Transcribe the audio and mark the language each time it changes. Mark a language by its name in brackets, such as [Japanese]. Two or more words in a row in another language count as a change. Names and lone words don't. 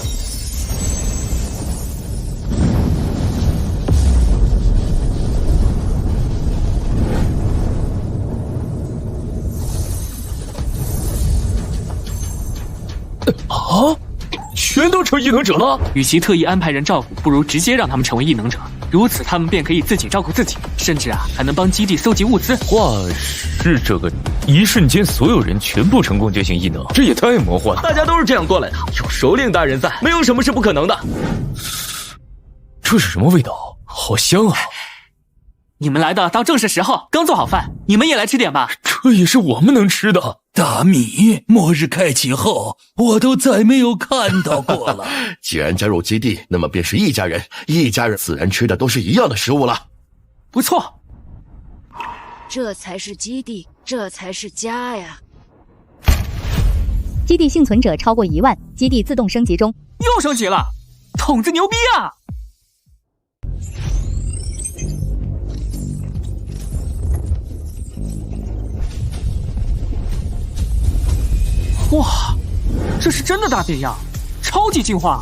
[Chinese] 啊！全都成異能者了。與其特意安排人照顧，不如直接讓他們成為異能者，如此他們便可以自己照顧自己，甚至還能幫基地搜集物資。話是這個，一瞬間所有人全部成功覺醒異能，這也太魔幻了。大家都是這樣過來的，有首領大人在，沒有什麼是不可能的。這是什麼味道？好香啊！你們來的倒正是時候，剛做好飯，你們也來吃點吧。這也是我們能吃的。大米，末日開啟後，我都再沒有看到過了。既然加入基地，那麼便是一家人，一家人自然吃的都是一樣的食物了。不錯，這才是基地，這才是家呀！基地幸存者超過1 萬，基地自動升級中。又升級了，筒子牛逼啊！哇，這是真的大變樣，超級進化！